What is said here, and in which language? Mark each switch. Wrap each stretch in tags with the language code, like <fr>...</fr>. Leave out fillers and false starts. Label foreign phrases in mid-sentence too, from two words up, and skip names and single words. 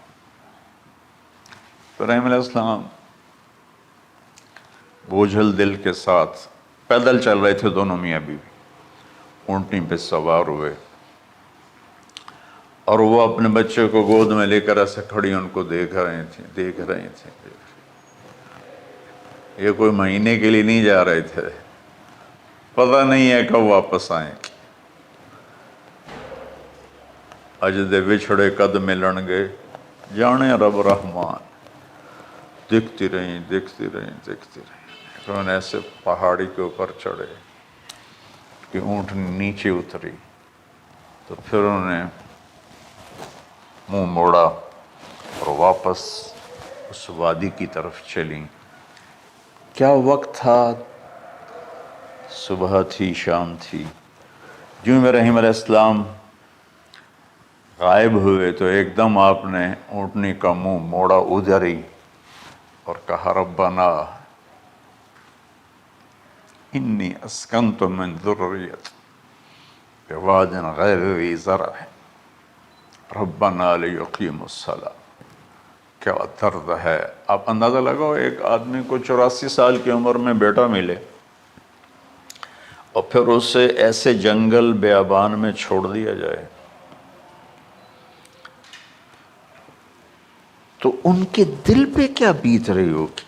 <ur>ابراہیم</ur> <ar>علیہ السلام</ar> <ur>بوجھل دل کے ساتھ پیدل چل رہے تھے، دونوں میاں بیوی اونٹنی پہ سوار ہوئے اور وہ اپنے بچے کو گود میں لے کر ایسے کھڑی ان کو دیکھ رہے تھے. یہ کوئی مہینے کے لیے نہیں جا رہے تھے، پتہ نہیں ہے کب واپس آئیں.</ur> <pa>اج دے وچھڑے قد ملن گے، جانے رب رحمان.</pa> <ur>دیکھتی رہیں. انہوں نے ایسے پہاڑی کے اوپر چڑھے کہ اونٹنی نیچے اتری، تو پھر انہوں نے منہ موڑا اور واپس اس وادی کی طرف چلیں. کیا وقت تھا، صبح تھی، شام تھی. جو ابراہیم</ur> <ar>علیہ السلام</ar> <ur>غائب ہوئے تو ایک دم آپ نے اونٹنی کا منہ موڑا ادھر ہی اور کہا</ur> <ar>ربنا انی اسکنت من ذریتی بواد غیر ذی زرع ربنا لیقیموا الصلاۃ.</ar> <ur>کیا درد ہے. آپ اندازہ لگاؤ، ایک آدمی کو 84 سال کی عمر میں بیٹا ملے اور پھر اسے ایسے جنگل بیابان میں چھوڑ دیا جائے، تو ان کے دل پہ کیا بیت رہی ہوگی.</ur>